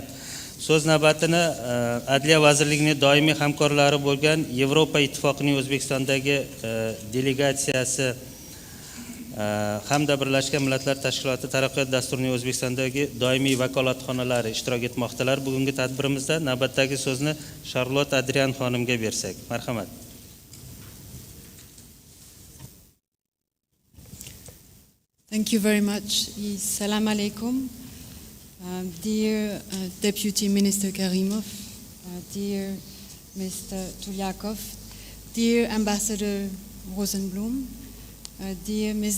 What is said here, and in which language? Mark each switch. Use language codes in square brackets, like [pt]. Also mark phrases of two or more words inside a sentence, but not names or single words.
[uz] So'z navbatini Adliya vazirligining doimiy hamkorlari bo'lgan Yevropa Ittifoqining O'zbekistondagi delegatsiyasi hamda Birlashgan Millatlar Tashkiloti taraqqiyot dasturining O'zbekistondagi doimiy vakolatxonalari ishtirok etmoqdalar. Bugungi tadbirimizda navbatdagi so'zni Charlotte Adrian xonimga bersak. Marhamat. [en] Thank you very much. [ar] Assalamu alaikum. [en] Dear Deputy Minister Karimov, dear Mr. Tulyakov, dear Ambassador Rosenblum, dear Ms.